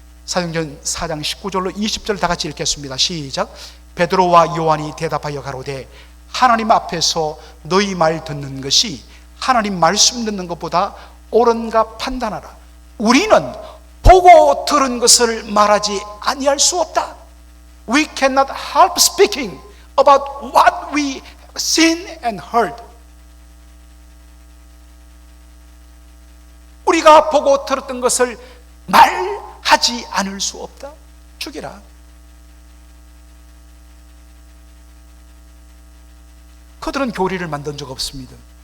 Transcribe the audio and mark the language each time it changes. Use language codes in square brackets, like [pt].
[ko] 사도행전 4장 19절로 20절 다 같이 읽겠습니다. 시작. 베드로와 요한이 대답하여 가로되 하나님 앞에서 너희 말 듣는 것이 하나님 말씀 듣는 것보다 옳은가 판단하라. 우리는 보고 들은 것을 말하지 아니할 수 없다. [en] We cannot help speaking about what we have seen and heard. [ko] 우리가 보고 들었던 것을 말하지 않을 수 없다. 죽이라. 그들은 교리를 만든 적 없습니다.